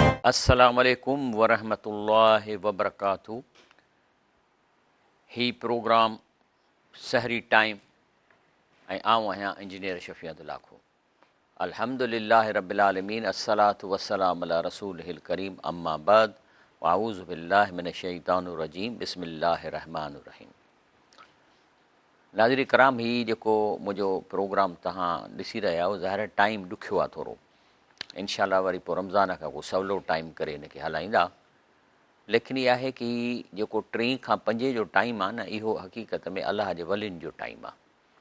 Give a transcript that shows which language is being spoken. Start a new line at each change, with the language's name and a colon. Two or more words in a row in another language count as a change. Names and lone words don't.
Arabic: السلام عليكم ورحمة الله وبركاته.
Sindhi: ही प्रोग्राम सहरी टाइम ऐं आऊं आहियां इंजीनियर शफ़ीअत लाखो।
Arabic: الحمد لله رب العالمين، الصلاة والسلام على رسوله الكريم، أما بعد، وأعوذ بالله من الشيطان الرجيم، بسم الله الرحمن الرحيم.
Sindhi: नाज़रीन कराम, ही जेको मुंहिंजो प्रोग्राम तव्हां ॾिसी रहिया आहियो, ज़ाहिर टाइम ॾुखियो आहे थोरो। इंशाअल्लाह वरी पोइ रमज़ान खां को सवलो टाइम करे हिनखे हलाईंदा। लेकिन इहा आहे कि जेको 3 खां 5 जो टाइम आहे न, इहो हक़ीक़त में अलाह जे वलियुनि जो टाइम आहे।